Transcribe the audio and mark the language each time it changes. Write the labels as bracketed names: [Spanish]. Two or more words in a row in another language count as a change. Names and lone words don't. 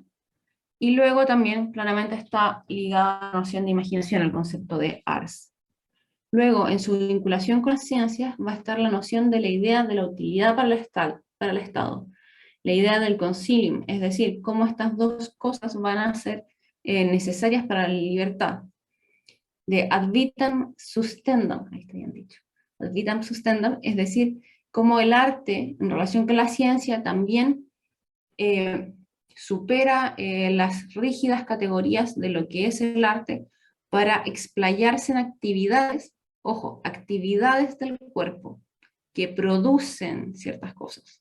[Spanish] Y luego también claramente está ligada a la noción de imaginación, al concepto de ars. Luego, en su vinculación con las ciencias, va a estar la noción de la idea de la utilidad para el Estado, la idea del concilium, es decir, cómo estas dos cosas van a ser necesarias para la libertad, de [Latin] ad vitam sustendam, [Spanish] ahí está bien dicho, [Latin] ad vitam sustendam, [Spanish] es decir, cómo el arte, en relación con la ciencia, también supera las rígidas categorías de lo que es el arte para explayarse en actividades, ojo, actividades del cuerpo que producen ciertas cosas.